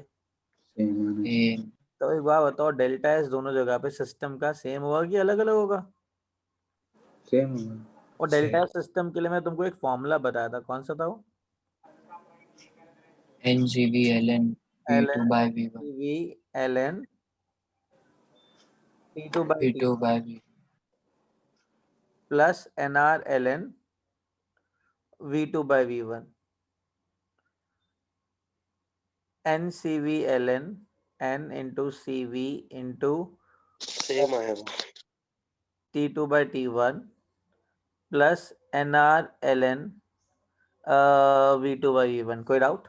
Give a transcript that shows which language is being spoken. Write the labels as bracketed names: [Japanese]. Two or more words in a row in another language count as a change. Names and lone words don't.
[Hindi] सेम आना चाहिए। तो एक बात बताओ, [English] delta S [Hindi] दोनों जगह पे सिस्टम का सेम होगा कि अलग अलग होगा? सेम होगा। और [English] delta S [Hindi] सिस्टम के लिए मैं तुमको एक फॉर्मूला बताया था, कौन सा था वो? [English] NCV ln V2 by V1 ln P2 by T V2 by V plus nr ln V2 by V1 NCV ln n into CV into [Hindi] सेम आएगा। [English] T2 by T1 plus nr ln V2 by V1। [Hindi] कोई डाउट?